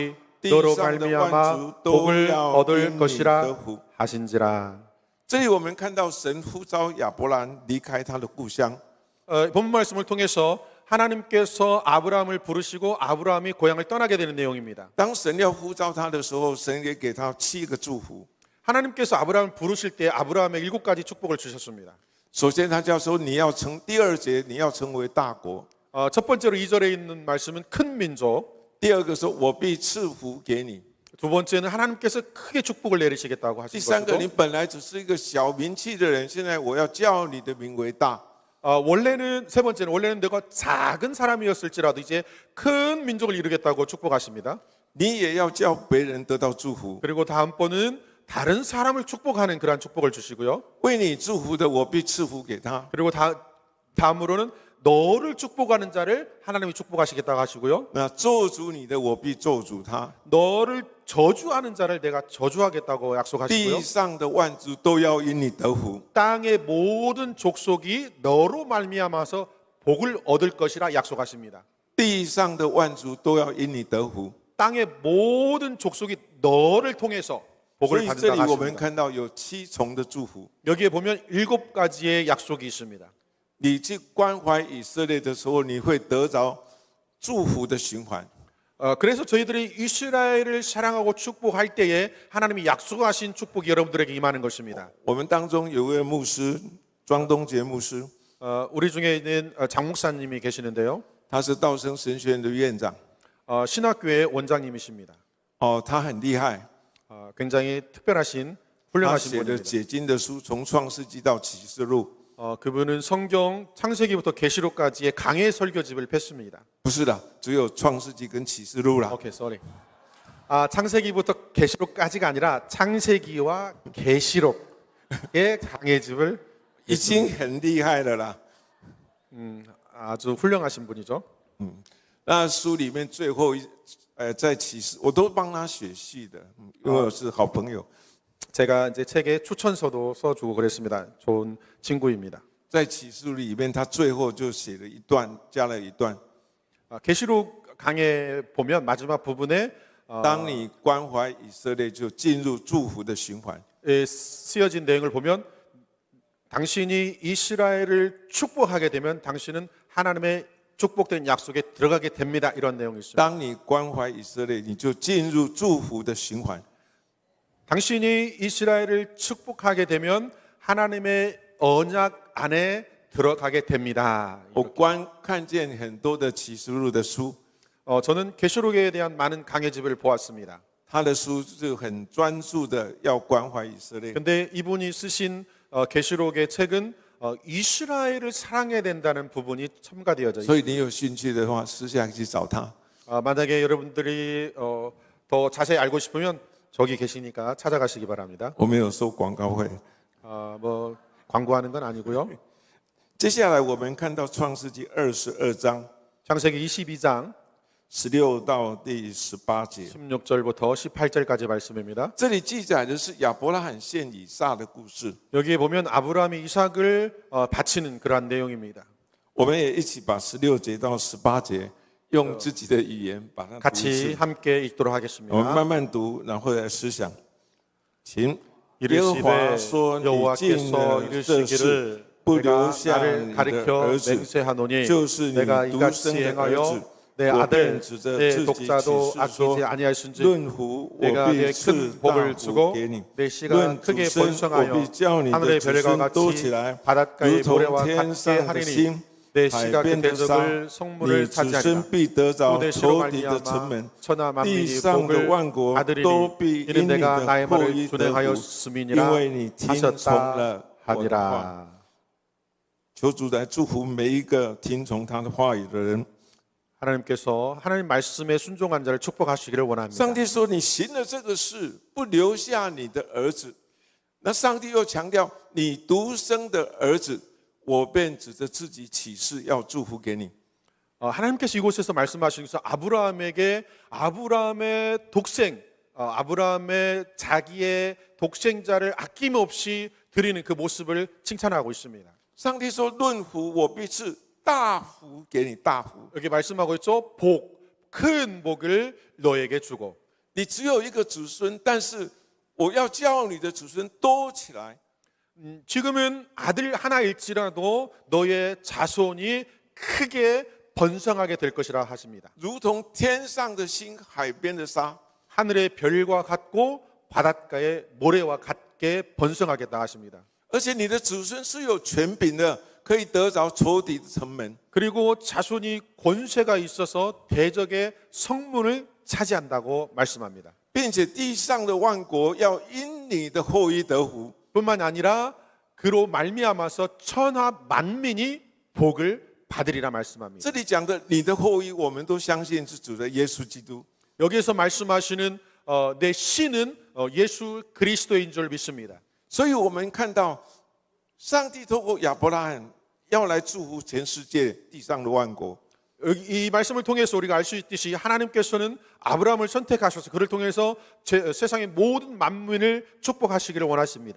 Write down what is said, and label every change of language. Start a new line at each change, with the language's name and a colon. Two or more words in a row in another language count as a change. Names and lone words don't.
Korean: 족속이
Chinese: 地
Korean: 너로
Chinese: 上的万
Korean: 말미암아
Chinese: 族都
Korean: 복을
Chinese: 要
Korean: 얻을
Chinese: 因你得
Korean: 것이라
Chinese: 福。
Korean: 하신지라.
Chinese: 这里我们看到神呼召亚伯兰离开他的故乡，
Korean: 본문 말씀을 통해서 하나님께서 아브라함을 부르시고 아브라함이 고향을 떠나게 되는 내용입니다.
Chinese: 当神要呼召他的时候，神也给他7个祝福。
Korean: 하나님께서 아브라함을 부르실 때 아브라함의 7가지 축복을 주셨습니다.
Chinese: 首先，他叫说你要第2节你要成为大国。
Korean: 첫 번째로 2절에 있는 말씀은 큰 민족.
Chinese: 第二个说，我必赐福给你。
Korean: 두 번째는 하나님께서 크게 축복을 내리시겠다고
Chinese: 第
Korean: 하신
Chinese: 三个，你
Korean: 것이고
Chinese: 本来只是一个小名气的人，现在我要叫你的名为大。
Korean: 세 번째는 원래는 내가 작은 사람이었을지라도 이제 큰 민족을 이루겠다고 축복하십니다.
Chinese: 你也要叫别人得到祝福。
Korean: 그리고 다음번은 다른 사람을 축복하는 그러한 축복을 주시고요.
Chinese: 为你祝福的，我必赐福给他。
Korean: 그리고 다음으로는 너를 축복하는 자를 하나님이 축복하시겠다고 하시고요.
Chinese: 那咒诅你的，我必咒诅他。
Korean: 너를 저주하는 자를 내가 저주하겠다고 약속하시고요.
Chinese: 地上的万族都要因你得福。
Korean: 땅의 모든 족속이 너로 말미암아서 복을 얻을 것이라 약속하십니다.
Chinese: 地上的万族都要因你得福。
Korean: 땅의 모든 족속이 너를 통해서
Chinese: 所
Korean: 복을
Chinese: 以这里
Korean: 받는다고
Chinese: 我们
Korean: 하십니다.
Chinese: 看到有7重的祝福。
Korean: 여기에 보면 7가지의 약속이 있습니다.
Chinese: 你去关怀以色列的时候，你会得着祝福的循环。
Korean: 그래서 저희들이 이스라엘을 사랑하고 축복할 때에 하나님이 약속하신 축복이 여러분들에게 임하는 것입니다.
Chinese: 我们当中有位牧师庄东杰牧师，
Korean: 우리 중에 있는 장 목사님이 계시는데요.
Chinese: 他是道生神学院的院长。
Korean: 신학교의 원장님이십니다.
Chinese: 他很厉害，
Korean: 굉장히 특별하신
Chinese: 他
Korean: 훌륭하신
Chinese: 写的
Korean: 분입니다.
Chinese: 解经的书，从创世纪到启示录。
Korean: 그분은 성경 창세기부터 계시록까지의 강해 설교집을 폈습니다.
Chinese: 不是的，只有创世纪跟启示录啦。
English: 오케이, sorry.
Korean: 창세기부터 계시록까지가 아니라 창세기와 계시록의 강해집을
Chinese: 已经很厉害了啦。
Korean: 아주 훌륭하신 분이죠. 那书里面最后在启示，我都帮他写序的，因为我是好朋友。 제가 이제 책에 추천서도 써주고 그랬습니다. 좋은 친구입니다.
Chinese: 在启示录里面，他最后就写了一段，加了一段。
Korean: 계시록 강해 보면 마지막 부분에
Chinese: 当你关怀以色列，就进入祝福的循环。
Korean: 쓰여진 내용을 보면 당신이 이스라엘을 축복하게 되면 당신은 하나님의 축복된 약속에 들어가게 됩니다. 이런 내용이 있습니다.
Chinese: 当你关怀以色列，你就进入祝福的循环。
Korean: 당신이 이스라엘을 축복하게 되면 하나님의 언약 안에 들어가게 됩니다.
Chinese: 我看见很多的启示录的书，
Korean: 저는 계시록에 대한 많은 강해집을 보았습니다.
Chinese: 他的书是很专注的要关怀以色列。
Korean: 근데 이분이 쓰신 계시록의 책은 이스라엘을 사랑해야 된다는 부분이 첨가되어져
Chinese: 所
Korean: 있습니다.
Chinese: 以你有兴趣的话，私下去找他。
Korean: 만약에 여러분들이 더 자세히 알고 싶으면 저기 계시니까 찾아가시기 바랍니다.
Chinese: 我没有收广告费。
Korean: 뭐 광고하는 건 아니고요.
Chinese: 接下来我们看到创世纪22章
Korean: 창세기 22장
Chinese: 16 到第18节，
Korean: 16절부터 18절까지 말씀입니다.
Chinese: 这里记载的是亚伯拉罕献以撒的故事。
Korean: 여기에 보면 아브라함이 이삭을 바치는 그러한 내용입니다.
Chinese: 我们也一起把16节到18节用自己的语言把它读一
Korean: 같이
Chinese: 次。
Korean: 함께 읽도록
Chinese: 我们
Korean: 하겠습니다.
Chinese: 慢慢读，然后来思想。请耶和华
Korean: 이르시되
Chinese: 说：“你尽
Korean: 여호와께서
Chinese: 了这事，
Korean: 이르시기를
Chinese: 不
Korean: 내가
Chinese: 留下
Korean: 나를
Chinese: 你的
Korean: 가리켜
Chinese: 儿子，
Korean: 맹세하노니
Chinese: 就是你
Korean: 내가
Chinese: 独
Korean: 이같이
Chinese: 生的儿
Korean: 행하여
Chinese: 子。
Korean: 내
Chinese: 我
Korean: 아들
Chinese: 便指着
Korean: 내
Chinese: 自己
Korean: 독자도
Chinese: 起誓
Korean: 아끼지
Chinese: 说：
Korean: 아니하신즉
Chinese: 论福我
Korean: 내가
Chinese: 必
Korean: 내
Chinese: 赐
Korean: 큰
Chinese: 大
Korean: 복을
Chinese: 福
Korean: 주고
Chinese: 给你；
Korean: 내 씨가
Chinese: 论主
Korean: 크게
Chinese: 生，我
Korean: 번성하여
Chinese: 必叫你的
Korean: 하늘의
Chinese: 子
Korean: 별과
Chinese: 孙多
Korean: 같이
Chinese: 起来，
Korean: 바닷가의
Chinese: 如同
Korean: 모래와
Chinese: 天
Korean: 같게
Chinese: 上的
Korean: 하리니
Chinese: 星。
Korean: 내
Chinese: 海
Korean: 씨가
Chinese: 边
Korean: 그
Chinese: 的沙，
Korean: 대적을
Chinese: 你
Korean: 성문을
Chinese: 子孙
Korean: 차지하리라.
Chinese: 必得着
Korean: 또 내 씨로
Chinese: 仇敌的城
Korean: 말미암아
Chinese: 门。
Korean: 천하
Chinese: 地
Korean: 만민이
Chinese: 上的
Korean: 복을
Chinese: 万国
Korean: 받으리니
Chinese: 都必
Korean: 이는
Chinese: 因你
Korean: 내가
Chinese: 的
Korean: 나의
Chinese: 后
Korean: 말을
Chinese: 裔得福，
Korean: 준행하였음이니라
Chinese: 因为你听从
Korean: 하셨다
Chinese: 了我的话。
Korean: 하니라.
Chinese: 求主来祝福每一个听从他的话语的人。
Korean: 하나님께서 하나님 말씀에 순종한 자를 축복하시기를 원합니다.
Chinese: 上帝说：“你行了这个事，不留下你的儿子。” 那上帝又强调：“你独生的儿子，我便指着自己起誓要祝福给你。”
Korean: 하나님께서 이곳에서 말씀하시면서 아브라함의 독생, 아브라함의 자기의 독생자를 아낌없이 드리는 그 모습을 칭찬하고 있습니다.
Chinese: 上帝说：“论福，我必赐大福给你，大福。
Korean: 여기 말씀하고 있죠. 큰 복을 너에게 주고.
Chinese: 你只有一个子孙，但是我要叫你的子孙多起来。
Korean: 지금은 아들 하나일지라도 너의 자손이 크게 번성하게 될 것이라 하십니다.
Chinese: 如同天上的星，海边的沙。
Korean: 하늘의 별과 같고 바닷가의 모래와 같게 번성하겠다 하십니다.
Chinese: 而且你的子孙是有权柄的，可以得着仇敌的城门。
Korean: 그리고 자손이 권세가 있어서 대적의 성문을 차지한다고 말씀합니다.
Chinese: 并且地上的万国要因你的后裔得福。
Korean: 뿐만 아니라 그로 말미암아서 천하 만민이 복을 받으리라 말씀합니다.
Chinese: 这里讲的你的后裔，我们都相信是指的耶稣基督。
Korean: 여기에서 말씀하시는 내 씨는 예수 그리스도인 줄 믿습니다.
Chinese: 所以我们看到，上帝透过亚伯拉罕要来祝福全世界地上的万国。
Korean: 이 말씀을 통해서 우리가 알 수 있듯이 하나님께서는 아브라함을 선택하셔서 그를 통해서 세상의 모든 만민을 축복하시기를 원하십니다.